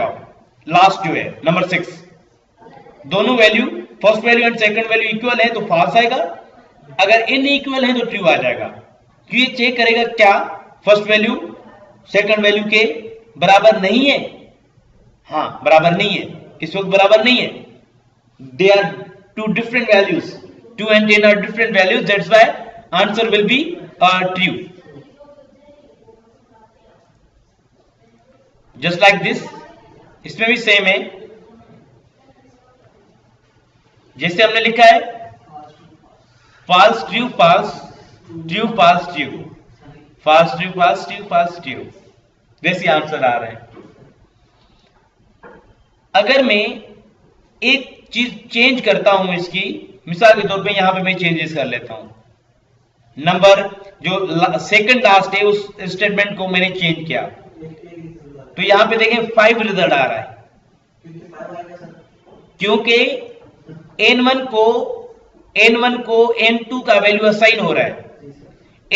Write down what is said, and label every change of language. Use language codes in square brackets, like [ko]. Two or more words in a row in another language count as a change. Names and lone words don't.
[hi] लास्ट जो है नंबर 6, दोनों वैल्यू [en] first value and second value equal [hi] है तो फॉल्स आएगा, अगर इनइक्वल है तो ट्रू आ जाएगा। क्यों, ये चेक करेगा क्या [en] first value second value [hi] के बराबर नहीं है। हाँ बराबर नहीं है, इस वक्त बराबर नहीं है, [en] they are two different values, 2 and 10 are different values, that's why answer will be true. Just like this, [hi] इसमें भी सेम है, जैसे हमने लिखा है [en] false true false true false true false true false true false true, [hi] वैसे आंसर आ रहे हैं। अगर मैं एक चीज चेंज करता हूं इसकी, मिसाल के तौर पे यहां पे मैं चेंजेस कर लेता हूं, नंबर जो [en] second last [hi] है उस स्टेटमेंट को मैंने चेंज किया, तो यहां पे देखें 5 रिजल्ट आ रहा है, क्योंकि n1 को n2 का वैल्यू असाइन हो रहा है।